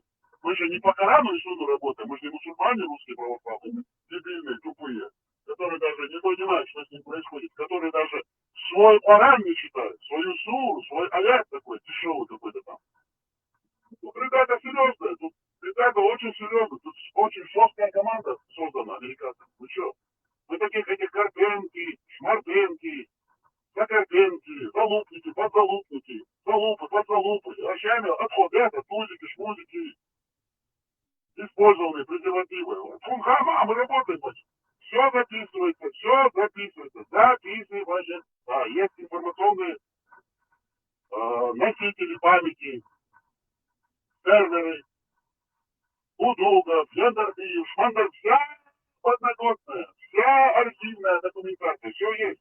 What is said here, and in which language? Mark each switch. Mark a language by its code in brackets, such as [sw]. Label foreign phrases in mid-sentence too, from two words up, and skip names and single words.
[ru] Мы же не по Корану и Суду работаем, мы же не мусульмане русские православные, дебильные, тупые, которые даже не понимают, что с ним происходит, которые даже свой Коран не читают, свою суру, свой аят такой, дешевый какой-то там. Тут ребята серьезные, тут ребята очень серьезные, тут очень жесткая команда создана американцами. Вы что? Вы таких этих Карпенки, Шмартенки, Закарпенки, залупники, подзалупники, залупы, подзалупы, вращами, отходы, тузики, шмузики, использованные презервативы. Фунхама, мы работаем. Все записывается, записываем. Да, есть информационные носители памяти, серверы, Удугов, Яндарбиев, Шмандар, вся подноготная, вся архивная документация, все есть.